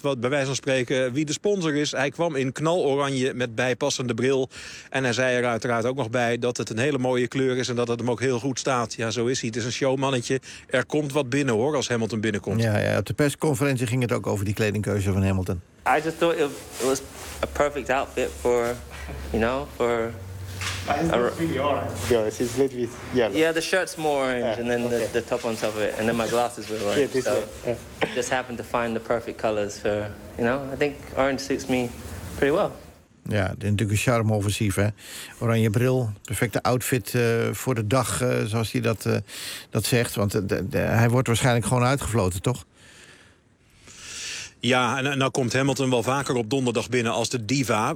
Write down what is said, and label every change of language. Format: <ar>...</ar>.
<nl>Wat, bij wijze van spreken, wie de sponsor is. Hij kwam in knaloranje met bijpassende bril. En hij zei er uiteraard ook nog bij dat het een hele mooie kleur is en dat het hem ook heel goed staat. Ja, zo is hij. Het is een showmannetje. Er komt wat binnen, hoor, als Hamilton binnenkomt. Ja, ja, op de persconferentie ging het ook over die kledingkeuze van Hamilton.</nl> <en>I just thought it was a perfect outfit for, you know, for... Yeah, it's a little bit yellow. Yeah, the shirt's more orange, yeah, and then okay. the top on top of it, and then my glasses were orange. Yeah, this so way. Yeah. I just happened to find the perfect colors for, you know, I think orange suits me pretty well.</en> <nl>Ja, natuurlijk een charme offensief, hè. Oranje bril, perfecte outfit voor de dag, zoals hij dat zegt. Want hij wordt waarschijnlijk gewoon uitgefloten, toch? Ja, en nou komt Hamilton wel vaker op donderdag binnen als de diva.</nl>